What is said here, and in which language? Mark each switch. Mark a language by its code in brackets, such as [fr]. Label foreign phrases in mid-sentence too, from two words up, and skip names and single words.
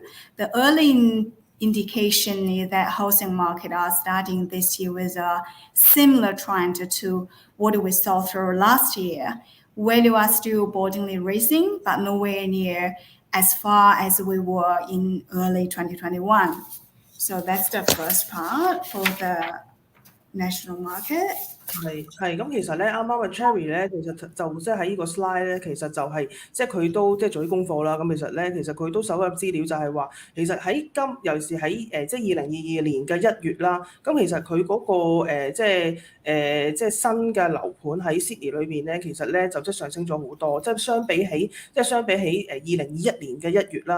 [en] The early indication is that housing market are starting this year with a similar trend to what we saw through last year. Value are still boardingly rising, but nowhere near as far as we were in early 2021. So that's the first part for the national market. [yue] 係咁，其實咧啱啱嘅 Cherry 咧，其實就即係喺呢個 slide 咧，其實就係即係佢都即係做啲功課啦。咁其實咧，其實佢都搜入資料就係話，其實喺尤其是喺即係2022年嘅1月啦。咁其實佢嗰個即係新嘅樓盤喺 Sydney 裏邊咧，其實咧就即係上升咗好多，即係相比起2021年嘅1月啦。